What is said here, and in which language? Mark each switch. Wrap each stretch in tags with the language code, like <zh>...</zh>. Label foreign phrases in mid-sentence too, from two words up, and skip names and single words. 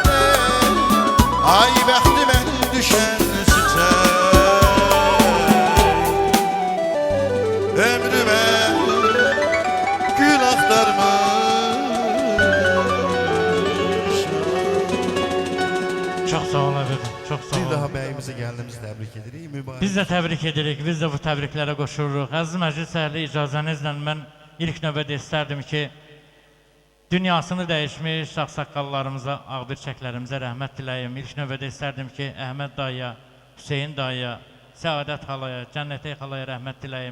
<az>Ay bəxtimə düşən sizə, ömrüme gül aktarmış.</az> <tr>Çok sağ ol efendim, çok sağ ol.</tr> <az>Bir daha bey təbrik edirik. Mübarək. Biz də təbrik edirik, biz də bu təbriklərə qoşuruq. Əziz məclis əhli, icazənizlə mən ilk növbədə istərdim ki, dünyasını dəyişmiş ağsaqqallarımıza, ağbirçəklərimizə rəhmət diləyim. İlk növbədə istərdim ki, Əhməd dayıya, Hüseyin dayıya, Səadət xalaya, Cənnətəy xalaya rəhmət diləyim.</az>